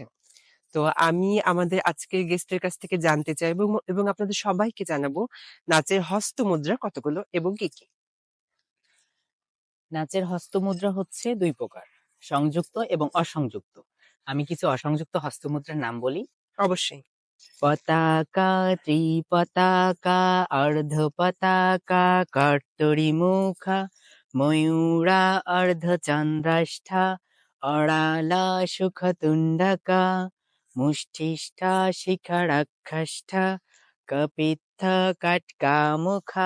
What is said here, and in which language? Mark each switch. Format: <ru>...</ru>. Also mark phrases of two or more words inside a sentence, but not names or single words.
<bn>তো আমি আমাদের আজকের গেস্টের কাছ থেকে জানতে চাই এবং আপনাদের সবাইকে জানাবো নাচের হস্তমুদ্রা কতগুলো এবং কি কি? নাচের হস্তমুদ্রা হচ্ছে দুই প্রকার, সংযুক্ত এবং অসংযুক্ত। আমি কিছু অসংযুক্ত হস্তমুদ্রার নাম বলি। অবশ্যই। পতাকা, ত্রিপতাকা, অর্ধ পতাকা, কর্তরি মুখা, ময়ূরা, অর্ধচন্দ্রাষ্ঠা, অরালা, সুখতুণ্ডকা, মুষ্টিষ্ঠা, শিখরাক্ষষ্ঠা, কপিত্থ, কটকামুখা,</bn>